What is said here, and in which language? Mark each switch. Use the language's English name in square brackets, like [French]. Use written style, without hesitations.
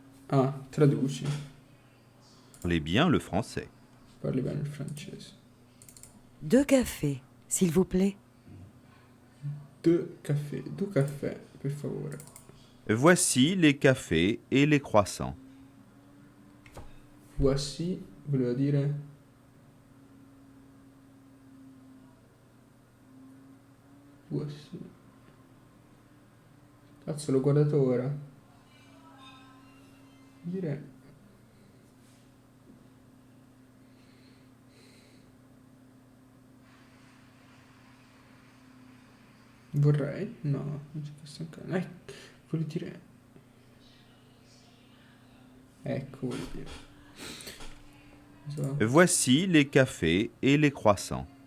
[Italian] Ah, traduci. [French] bien le français. [Italian] Parli bene il francese. [French] 2 cafés, s'il vous plaît. [Italian] Due caffè, per favore. [French] Voici les cafés et les croissants. [Italian] Voici voleva dire voici. Cazzo, l'ho guardato ora. Dire vorrei? No, non c'è questo ancora. Vuol dire ecco, vuol dire. So, [French] Voici les cafés et les croissants.